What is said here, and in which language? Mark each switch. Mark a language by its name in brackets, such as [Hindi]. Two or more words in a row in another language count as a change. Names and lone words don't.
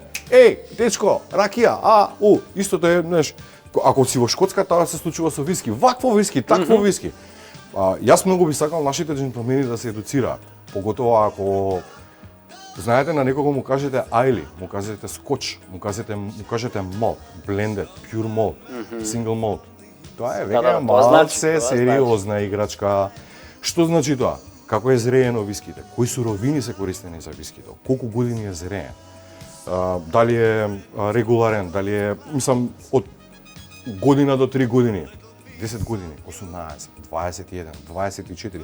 [Macedonian] Еј, дечко, ракија, истото е, знаеш, ако си во Шкотска, тоа се случува со виски. Вакво виски, такво виски. Јас многу би сакал нашите джентлмени да се едуцираат. Поготово ако знаете на некого му кажете айли, му кажете скоч, му кажете [English] мalt, blended, pure malt, single malt. [Macedonian] Тоа е веќе малце сериозна играчка. Што значи тоа? Како е зреено виските? Кои суровини се користени за вискито? Колку години е зреен? Дали е регуларен, дали е, мислам, од година до 3 години, 10 години, 18, 21, 24.